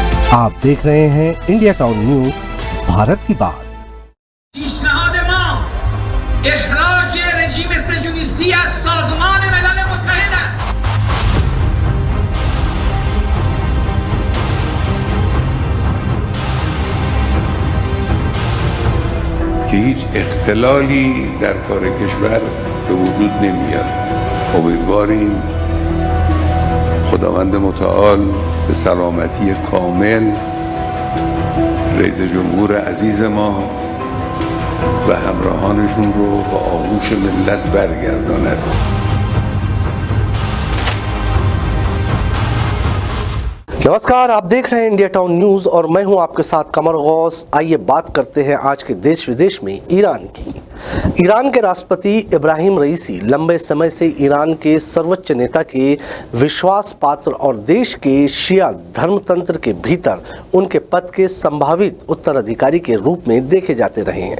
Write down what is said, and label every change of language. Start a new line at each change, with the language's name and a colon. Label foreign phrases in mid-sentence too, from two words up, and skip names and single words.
Hindi: आप देख रहे हैं इंडिया टाउन न्यूज, भारत की बात।
Persian: پیشنهاد ما اخراج رژیم صهیونیستی از سازمان ملل متحد است. که هیچ اختلالی در کار کشور به وجود نمیاد. امیدواریم خداوند متعال به سلامتی کامل رئیس جمهور عزیز ما و همراهانشون رو به آغوش ملت برگرداند.
Hindi: नमस्कार, आप देख रहे हैं इंडिया टाउन न्यूज और मैं हूं आपके साथ कमर गौस। आइए बात करते हैं आज के देश विदेश में ईरान की। ईरान के राष्ट्रपति इब्राहिम रईसी लंबे समय से ईरान के सर्वोच्च नेता के विश्वास पात्र और देश के शिया धर्मतंत्र के भीतर उनके पद के संभावित उत्तराधिकारी के रूप में देखे जाते रहे हैं।